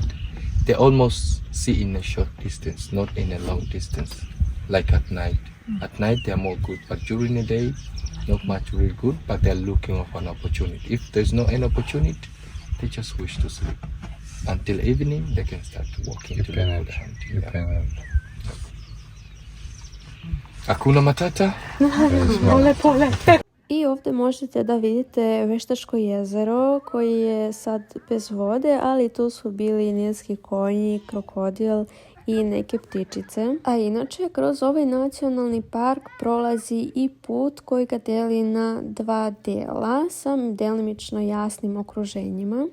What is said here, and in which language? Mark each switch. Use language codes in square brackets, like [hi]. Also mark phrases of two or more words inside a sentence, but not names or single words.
[en] They almost see in a short distance, not in a long distance, like at night. At night they are more good, but during the day, not much really good, but they're looking for an opportunity. If there's no any opportunity, they just wish to sleep. Until evening, they can start to walk into the hunting. [sw] Hakuna matata? Pole. [sr] I ovdje možete da vidite veštačko jezero koji je sad bez vode, ali tu su bili nilski konji, krokodil i neke ptičice. A inače, kroz ovaj nacionalni park prolazi i put koji ga deli na 2 dela sa delimično jasnim okruženjima.